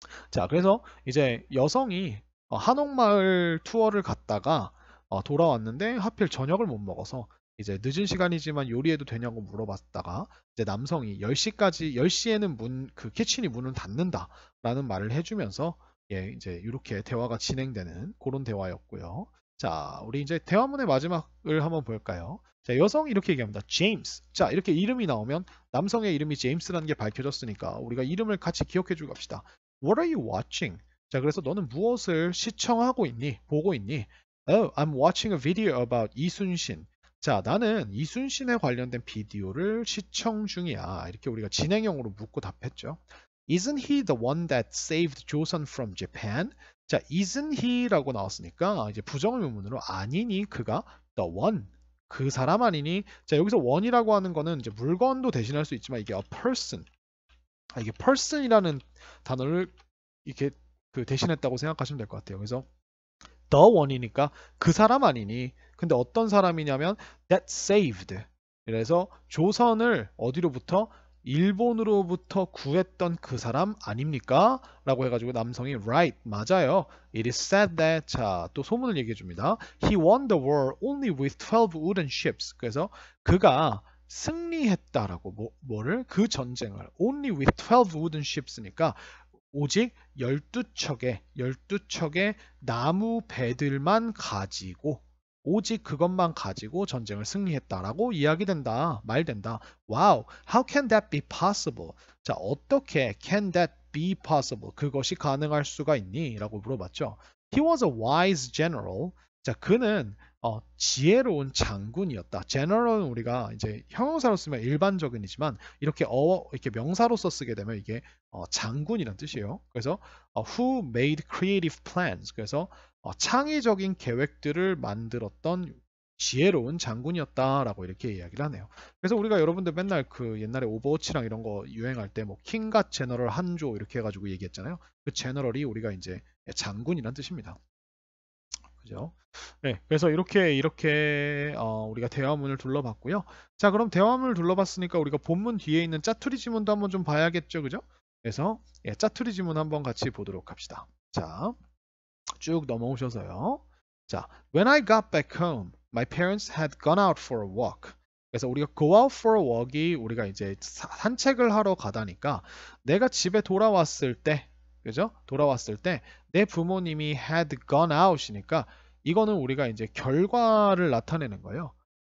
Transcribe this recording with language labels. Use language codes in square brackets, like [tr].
[ko] 자, 그래서 이제 여성이 한옥마을 투어를 갔다가 돌아왔는데 하필 저녁을 못 먹어서 이제 늦은 시간이지만 요리해도 되냐고 물어봤다가 이제 남성이 10시에는 그 키친이 문을 닫는다라는 말을 해주면서 예, 이제 이렇게 대화가 진행되는 그런 대화였고요. 자, 우리 이제 대화문의 마지막을 한번 볼까요? 자, 여성이 이렇게 얘기합니다. 제임스. 자, 이렇게 이름이 나오면 남성의 이름이 제임스라는 게 밝혀졌으니까 우리가 이름을 같이 기억해 주고 갑시다. [en] What are you watching? [ko] 자, 그래서 너는 무엇을 시청하고 있니? 보고 있니? [en] Oh, I'm watching a video about 이순신. [ko] 자, 나는 이순신에 관련된 비디오를 시청 중이야. 이렇게 우리가 진행형으로 묻고 답했죠. [en] Isn't he the one that saved Joseon from Japan? [ko] 자, isn't he라고 나왔으니까 이제 부정의문문으로 아니니 그가 the one 그 사람 아니니? 자, 여기서 one이라고 하는 거는 이제 물건도 대신할 수 있지만 이게 a person 이게 person이라는 단어를 이렇게 대신했다고 생각하시면 될 것 같아요. 그래서 the one이니까 그 사람 아니니? 근데 어떤 사람이냐면 that saved. 그래서 조선을 어디로부터? 일본으로부터 구했던 그 사람 아닙니까? 라고 해가지고 남성이 right 맞아요. [en] It is said that [ko] 자, 또 소문을 얘기해 줍니다. [en] He won the war only with 12 wooden ships. [ko] 그래서 그가 승리했다라고 뭐를 그 전쟁을 [en] only with 12 wooden ships [ko] 니까 오직 12척의 나무 배들만 가지고 오직 그것만 가지고 전쟁을 승리했다라고 이야기된다. 말된다. [en] Wow, how can that be possible? [ko] 자, 어떻게 [en] can that be possible? [ko] 그것이 가능할 수가 있니? 라고 물어봤죠. [en] He was a wise general. [ko] 자, 그는 지혜로운 장군이었다. general은 우리가 이제 형용사로 쓰면 일반적인이지만 이렇게 이렇게 명사로서 쓰게 되면 이게 장군이란 뜻이에요. [en] 그래서 who made creative plans. [ko] 그래서 창의적인 계획들을 만들었던 지혜로운 장군이었다라고 이렇게 이야기를 하네요. 그래서 우리가 여러분들 맨날 그 옛날에 오버워치랑 이런 거 유행할 때 뭐 킹갓 제너럴 한조 이렇게 해가지고 얘기했잖아요. 그 제너럴이 우리가 이제 장군이란 뜻입니다. 그죠? 네, 그래서 이렇게 우리가 대화문을 둘러봤고요. 자, 그럼 대화문을 둘러봤으니까 우리가 본문 뒤에 있는 짜투리 지문도 한번 좀 봐야겠죠, 그죠? 그래서 짜투리 지문 한번 같이 보도록 합시다. 자, 쭉 넘어오셔서요. [en] 자, when I got back home, my parents had gone out for a walk. [ko] 그래서 우리가 go out for a walk이 우리가 이제 산책을 하러 가다니까 내가 집에 돌아왔을 때, 그죠? 돌아왔을 때 내 부모님이 had gone out이니까 이거는 우리가 이제 결과를 나타내는 거예요.